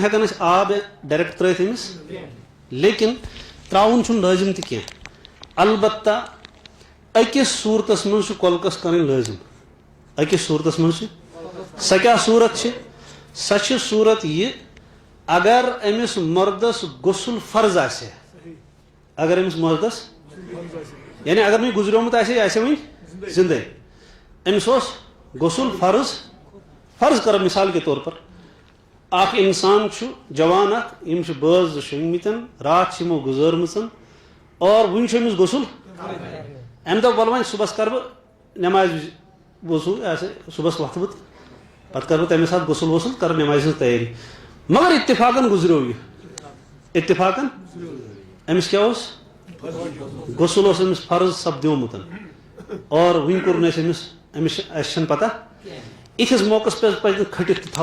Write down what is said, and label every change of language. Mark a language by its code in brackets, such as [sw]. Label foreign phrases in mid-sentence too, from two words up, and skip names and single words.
[ks] ہٮ۪کان أسۍ آب ڈایریکٹ ترٲوِتھ أمِس لیکن تراوُن چھُنہٕ لٲزِم تہِ کینٛہہ البتہ أکِس صوٗرتس منٛز چھُ کۄلکس کرٕنۍ لٲزِم أکِس صوٗرتس منٛز چھِ سۄ کیٛاہ صوٗرت چھِ سۄ چھِ صوٗرت یہِ اگر أمِس مردس غسُل فرض آسہِ ہا اگر أمِس مردس یعنی اگر نہٕ یہِ گُزریومُت آسہِ یہِ آسہِ ہا وُنہِ زِندے أمِس اوس غسُل فرض کرو [ur] مِثال کے طور پر [ks] اکھ انسان چھُ جوان اکھ یِم چھِ بٲژ 2 شۄنٛگمٕتۍ راتھ چھِ یِمو گُزٲرمٕژ اور وُنہِ چھُ أمِس غسُل امہِ دۄہ وَلہٕ وۄنۍ صُبحس کرٕ بہٕ نٮ۪مازِ وِزِ وضوٗ صُبحس وۄتھٕ بہٕ پتہٕ کرٕ بہٕ تمے ساتہٕ غسُل وسُل کرٕ نٮ۪مازِ ہٕنٛز تیٲری مگر اتفاقن گُزریو یہِ اتفاقن أمِس کیٛاہ اوس غسُل اوس أمِس فرض سپدیومُت اور وُنہِ کوٚر نہٕ اَسہِ اَسہِ چھنہٕ پتہ یِتھِس موقعس پٮ۪ٹھ پزِ نہٕ کھٔٹِتھ تہِ